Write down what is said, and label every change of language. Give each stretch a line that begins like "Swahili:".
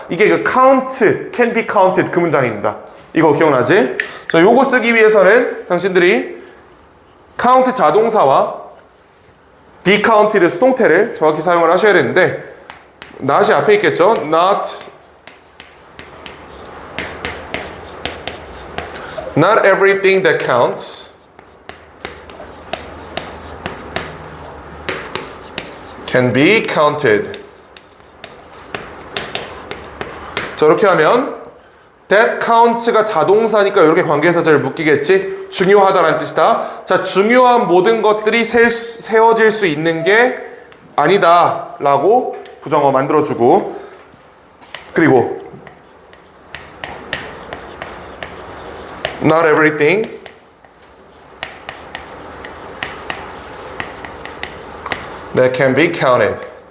Korean: 이게 그
English: count, can be counted
Korean: 그 문장입니다. 이거 기억나지? 자, 요거 쓰기 위해서는 당신들이 count 자동사와 be counted 수동태를 정확히 사용을 하셔야 되는데 not이 앞에 있겠죠?
English: Not everything that counts can be counted.
Korean: 자, 이렇게 하면 that counts가 자동사니까 이렇게 관계에서 잘 묶이겠지? 중요하다라는 뜻이다. 자, 중요한 모든 것들이 세워질 수 있는 게 아니다 라고 부정어 만들어주고, 그리고
English: not everything that can be counted.